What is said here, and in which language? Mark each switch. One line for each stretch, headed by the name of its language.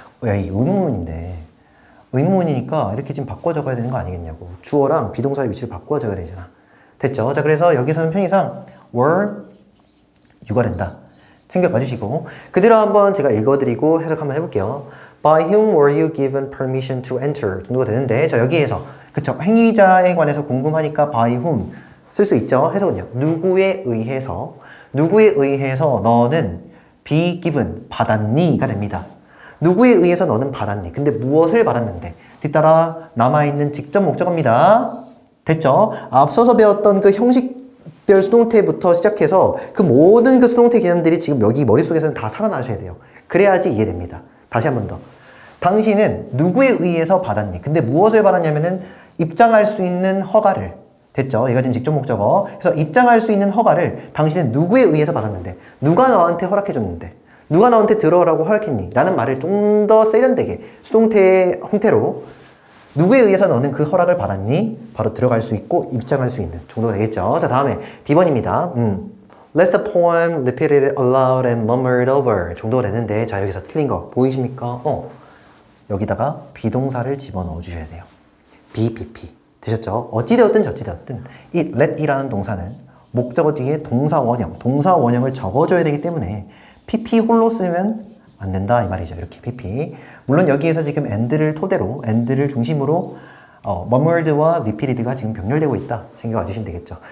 Korean: 야, 이 의문문인데. 의문문이니까 이렇게 지금 바꿔 적어야 되는 거 아니겠냐고. 주어랑 비동사의 위치를 바꿔 적어야 되잖아. 됐죠? 자, 그래서 여기서는 편의상 were, you 가 된다. 챙겨봐 주시고, 그대로 한번 제가 읽어드리고 해석 한번 해볼게요.
English: By whom were you given permission to enter?
Korean: 정도가 되는데, 자, 여기에서 그쵸, 행위자에 관해서 궁금하니까 by whom 쓸 수 있죠. 해석은요, 누구에 의해서 너는 be given, 받았니가 됩니다. 누구에 의해서 너는 받았니? 근데 무엇을 받았는데? 뒤따라 남아있는 직접 목적어입니다. 됐죠? 앞서서 배웠던 그 형식별 수동태부터 시작해서 그 모든 그 수동태 개념들이 지금 여기 머릿속에서는 다 살아나셔야 돼요. 그래야지 이해됩니다. 다시 한 번 더. 당신은 누구에 의해서 받았니? 근데 무엇을 받았냐면은 입장할 수 있는 허가를, 됐죠? 얘가 지금 직접 목적어. 그래서 입장할 수 있는 허가를 당신은 누구에 의해서 받았는데, 누가 너한테 허락해줬는데, 누가 너한테 들어오라고 허락했니? 라는 말을 좀 더 세련되게 수동태의 형태로 누구에 의해서 너는 그 허락을 받았니? 바로 들어갈 수 있고 입장할 수 있는 정도가 되겠죠. 자, 다음에 D번입니다.
English: Let the poem repeated aloud and murmured over 정도가 되는데, 자, 여기서 틀린 거 보이십니까?
Korean: 여기다가 비동사를 집어넣어 주셔야 돼요. BPP. 되셨죠? 어찌되었든 저찌되었든 이 let이라는 동사는 목적어 뒤에 동사 원형을 적어줘야 되기 때문에 PP 홀로 쓰면 안 된다 이 말이죠. 이렇게 PP. 물론 여기에서 지금 and를 토대로, and를 중심으로 murmured와 repeated가 지금 병렬되고 있다 생각해 주시면 되겠죠.